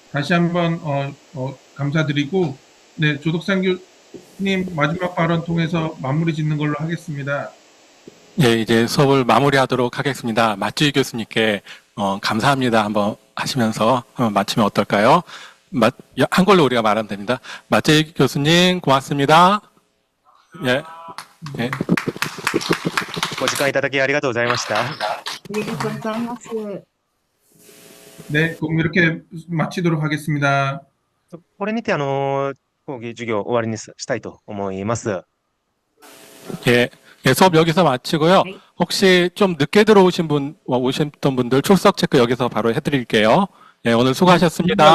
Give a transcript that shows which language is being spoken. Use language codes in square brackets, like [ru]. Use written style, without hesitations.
[ko] 다시 한번 감사드리고 네, 조덕상 교수님 마지막 발언 통해서 마무리 짓는 걸로 하겠습니다. 예, 이제 수업을 마무리하도록 하겠습니다. 마쯔이 교수님께 감사합니다 한번 하시면서 마치면 어떨까요? 한글로 우리가 말하면 됩니다. 마쯔이 교수님 고맙습니다. 예. 예. [ja] ご時間いただきありがとうございました。ありがとうございます。 [ko] 네, 그럼 이렇게 마치도록 하겠습니다. [ja] これにて講義授業終わりにしたいと思います。 [ko] 예, 예, 수업 여기서 마치고요. 혹시 좀 늦게 오셨던 분들 출석 체크 여기서 바로 해드릴게요. 예, 오늘 수고하셨습니다.